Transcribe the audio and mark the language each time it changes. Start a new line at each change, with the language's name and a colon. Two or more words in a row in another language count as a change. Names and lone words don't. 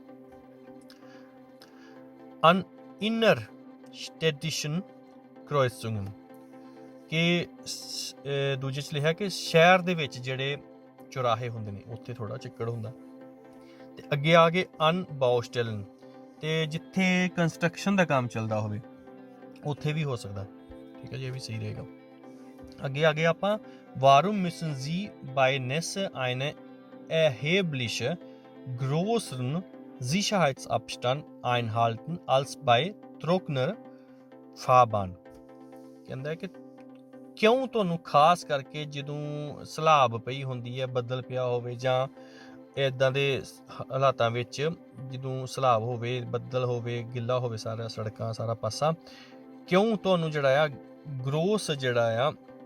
German: An innerstädtischen Kreuzungen,
Punjabi: ਕਿ ਦੂਜੇ 'ਚ ਲਿਖਿਆ ਕਿ ਸ਼ਹਿਰ ਦੇ ਵਿੱਚ ਜਿਹੜੇ ਚੁਰਾਹੇ ਹੁੰਦੇ ਨੇ ਉੱਥੇ ਥੋੜਾ ਚਿੱਕੜ ਹੁੰਦਾ। ਤੇ ਅੱਗੇ ਆ ਗਏ Anbaustellen, ਤੇ ਜਿੱਥੇ ਕੰਸਟਰਕਸ਼ਨ ਦਾ ਕੰਮ ਚੱਲਦਾ ਹੋਵੇ ਉੱਥੇ ਵੀ ਹੋ ਸਕਦਾ, ਠੀਕ ਹੈ ਜੀ, ਇਹ ਵੀ ਸਹੀ ਰਹੇਗਾ। ਅੱਗੇ ਆ ਗਏ ਆਪਾਂ
German: Warum müssen Sie bei Nässe eine erhebliche größeren Sicherheitsabstand einhalten als bei trockener Fahrbahn?
Punjabi: ਕਹਿੰਦਾ ਕਿ ਕਿਉਂ ਤੁਹਾਨੂੰ ਖਾਸ ਕਰਕੇ ਜਦੋਂ ਸਲਾਬ ਪਈ ਹੁੰਦੀ ਹੈ, ਬੱਦਲ ਪਿਆ ਹੋਵੇ, ਜਾਂ ਇੱਦਾਂ ਦੇ ਹਾਲਾਤਾਂ ਵਿੱਚ ਜਦੋਂ ਸਲਾਬ ਹੋਵੇ, ਬੱਦਲ ਹੋਵੇ, ਗਿੱਲਾ ਹੋਵੇ ਸਾਰਾ ਸੜਕਾਂ ਸਾਰਾ ਪਾਸਾ, ਕਿਉਂ ਤੁਹਾਨੂੰ ਜਿਹੜਾ ਆ ਗਰੋਸ ਜਿਹੜਾ ਆ